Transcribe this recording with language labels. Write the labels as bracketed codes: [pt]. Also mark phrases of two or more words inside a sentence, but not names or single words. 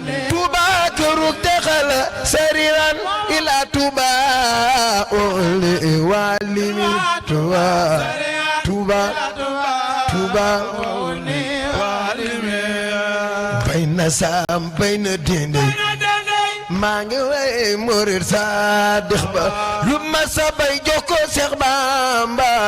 [wo] Touba kërug texe la. [ar] سريعا إلى طوبى وهني والمي. Touba. Touba. Touba. Bayna Sam, bayna Dende. [wo] Maa ngi way murid saadix ba. Lu ma sa bay jox ko Seex Bamba.